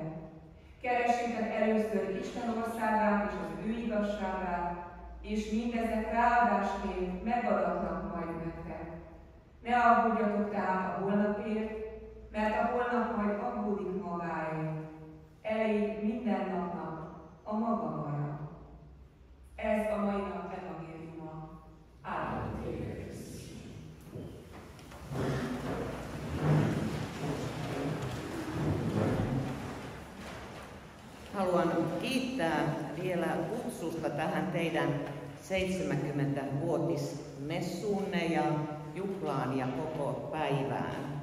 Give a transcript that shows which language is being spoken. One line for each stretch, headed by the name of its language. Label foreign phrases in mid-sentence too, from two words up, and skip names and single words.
Hungarian: Keressétek először Isten országát és az ő igazságát, és mindezek ráadásként megadatnak majd nektek. Ne aggódjatok tehát a holnapért, mert a holnap majd aggódik magáért. Elég minden napnak a maga baja. Ez a mai nap evangéliuma. Áldott téged.
Finnish: Haluan kiittää vielä kutsusta tähän teidän 70-vuotismessuunne ja juhlaan ja koko päivään.